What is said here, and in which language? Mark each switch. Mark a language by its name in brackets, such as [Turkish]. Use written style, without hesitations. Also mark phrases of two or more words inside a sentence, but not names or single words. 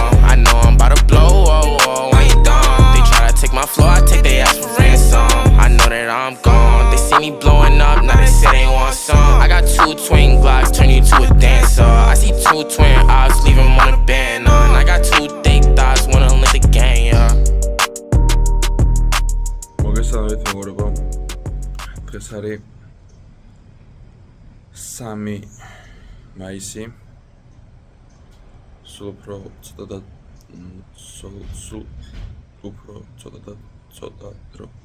[English] I know I'm about to blow, whoa, whoa, when you done. They try to take my floor, I take their ass for ransom. I know that I'm gone. They see me blowing up, now they say they want some. I got 2 twin Glocks, turn you to a dancer. I see 2 twin eyes, leave them on a banner. And I got 2 thick thighs, wanna link the gang, yeah. [Georgian] მოგესალმებით მეგობრებო. დღეს არის 3 მაისი. სულ უფრო ცოტა დრო.